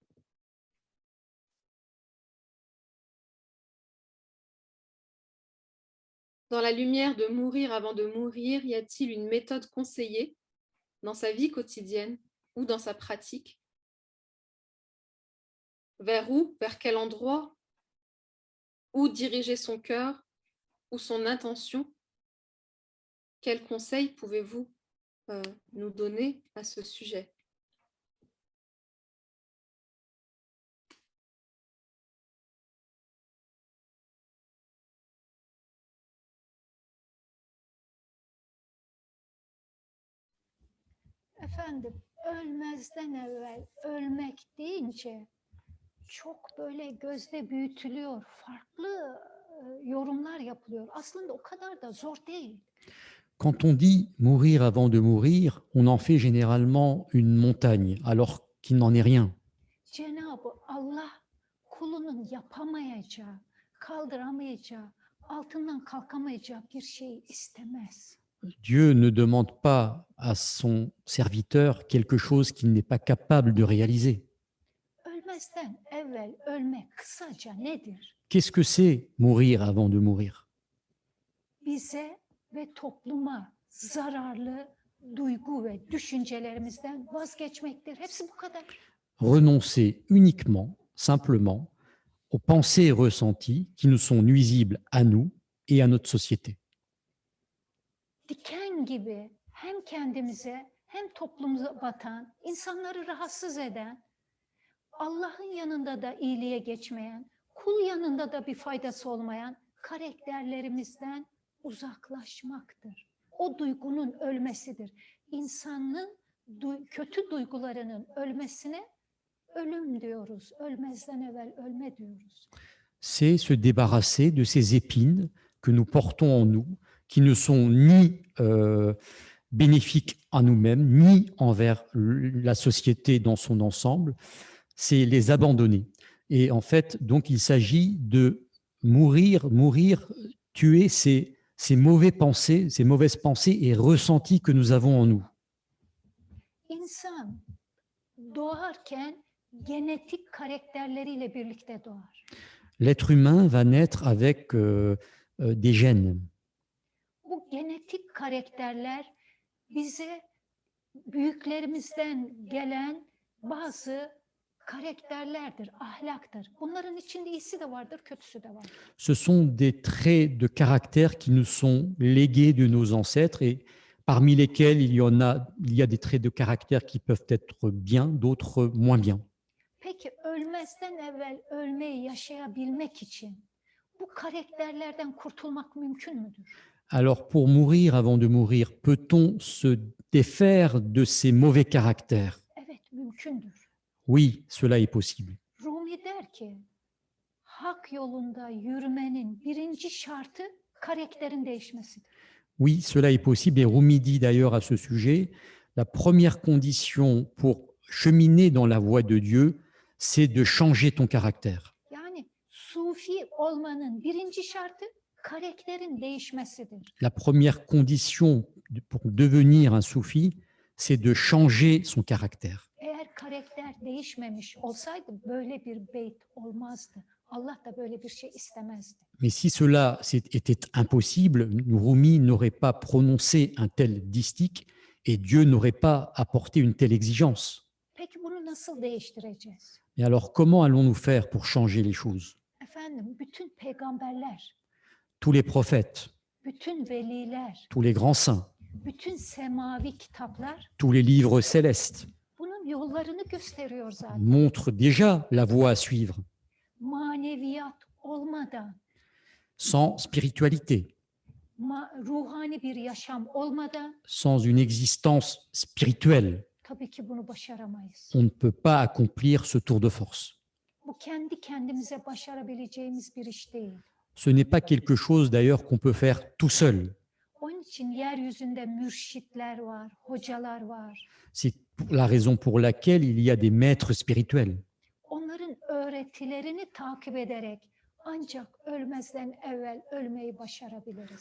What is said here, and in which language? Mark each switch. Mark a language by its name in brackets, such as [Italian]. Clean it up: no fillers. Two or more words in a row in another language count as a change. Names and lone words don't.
[French] Dans la lumière de mourir avant de mourir, y a-t-il une méthode conseillée dans sa vie quotidienne ou dans sa pratique? Vers où? Vers quel endroit? Où diriger son cœur ou son intention? Quels conseils pouvez-vous nous donner à ce sujet? [Turkish] Efendim, ölmezden evvel ölmek deyince çok böyle gözde büyütülüyor. Farklı yorumlar yapılıyor. Aslında o kadar da zor değil. [French] Quand on dit mourir avant de mourir, on en fait généralement une montagne, alors qu'il n'en est rien. [Turkish] Cenab-ı Allah kulunun yapamayacağı, kaldıramayacağı, altından kalkamayacağı bir şey istemez. [French] Dieu ne demande pas à son serviteur quelque chose qu'il n'est pas capable de réaliser. [Turkish] Ölmezden evvel ölmek kısaca nedir? [French] Qu'est-ce que c'est mourir avant de mourir? [Turkish] Bize ve topluma zararlı duygu ve düşüncelerimizden vazgeçmektir. Hepsi bu kadar. [French] Renoncer uniquement, simplement, aux pensées et ressentis qui nous sont nuisibles à nous et à notre société. [Turkish] Diken gibi hem kendimize hem toplumuza batan, insanları rahatsız eden, Allah'ın yanında da iyiliğe geçmeyen, kul yanında da bir faydası olmayan karakterlerimizden uzaklaşmaktır. O duygunun ölmesidir. İnsanın kötü duygularının ölmesine ölüm diyoruz. Ölmezden evvel ölme diyoruz. [French] C'est se débarrasser de ces épines que nous portons en nous, qui ne sont ni bénéfiques à nous-mêmes, ni envers la société dans son ensemble. C'est les abandonner. Et en fait, donc, il s'agit de mourir, tuer ces mauvaises pensées et ressentis que nous avons en nous. [Turkish] İnsan doğarken genetik karakterleriyle birlikte doğar. [French] L'être humain va naître avec des gènes. [Turkish] Bu genetik karakterler bize büyüklerimizden gelen bazı karakterlerdir, ahlaktır. Bunların içinde iyisi de vardır, kötüsü de vardır. [French] Ce sont des traits de caractère qui nous sont légués de nos ancêtres et parmi lesquels il y a des traits de caractère qui peuvent être bien, d'autres moins bien. [Turkish] Peki ölmezden evvel ölmeyi yaşayabilmek için bu karakterlerden kurtulmak mümkün müdür? [French] Alors pour mourir avant de mourir, peut-on se défaire de ces mauvais caractères? [Turkish] Evet, mümkündür. [French] Oui, cela est possible. [Turkish] Rumi der ki, hak yolunda yürümenin birinci şartı karakterin değişmesidir. [French] Oui, cela est possible. Et Rumi dit d'ailleurs à ce sujet, la première condition pour cheminer dans la voie de Dieu, c'est de changer ton caractère. [Turkish] Yani sufi olmanın birinci şartı karakterin değişmesidir. [French] La première condition pour devenir un soufi, c'est de changer son caractère. [Turkish] Eğer karakter değişmemiş olsaydı böyle bir beyt olmazdı. Allah da böyle bir şey istemezdi. [French] Mais si cela était impossible, Rumi n'aurait pas prononcé un tel distique et Dieu n'aurait pas apporté une telle exigence. [Turkish] Peki bunu nasıl değiştireceğiz? [French] Et alors, comment allons-nous faire pour changer les choses? [Turkish] Efendim, bütün peygamberler, [French] Tous les prophètes, [Turkish] bütün veliler, [French] tous les grands saints, [Turkish] bütün semavi kitaplar [French] tous les livres célestes [Turkish] bunun yollarını gösteriyor zaten. [French] montrent déjà la voie à suivre. [Turkish] Maneviyat olmadan, [French] Sans spiritualité, [Turkish] ruhani bir yaşam olmadan [French] sans une existence spirituelle, [Turkish] tabii ki bunu başaramayız. [French] on ne peut pas accomplir ce tour de force. [Turkish] Bu kendi kendimize başarabileceğimiz bir iş değil. [French] Ce n'est pas quelque chose d'ailleurs qu'on peut faire tout seul. [Turkish] Onun için yeryüzünde mürşitler var, hocalar var. [French] C'est la raison pour laquelle il y a des maîtres spirituels. [Turkish] Onların öğretilerini takip ederek ancak ölmezden evvel ölmeyi başarabiliriz.